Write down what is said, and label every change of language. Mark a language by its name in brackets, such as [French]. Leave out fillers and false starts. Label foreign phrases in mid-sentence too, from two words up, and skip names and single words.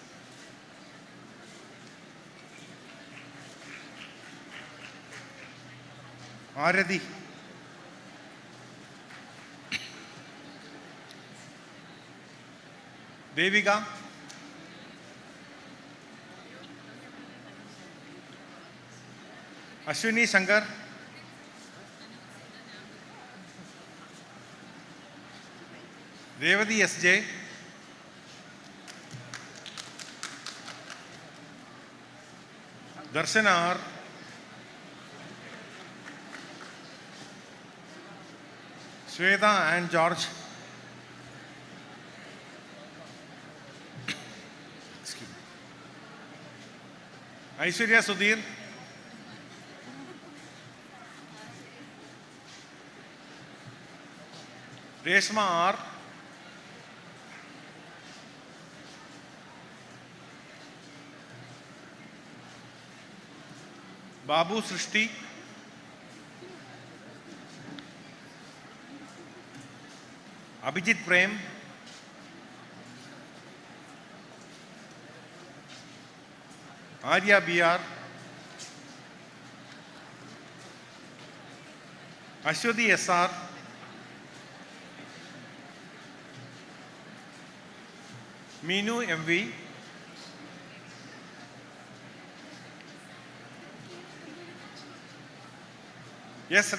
[English] Aradi, Devika, Ashwini Shankar, Revati S.J., Darshana R., Sweta and George, Aishwarya Sudhir, Reshma R., Babu Srishti, Abhijit Prem, Arya B.R., Ashwati S.R., Meenu M.V., S.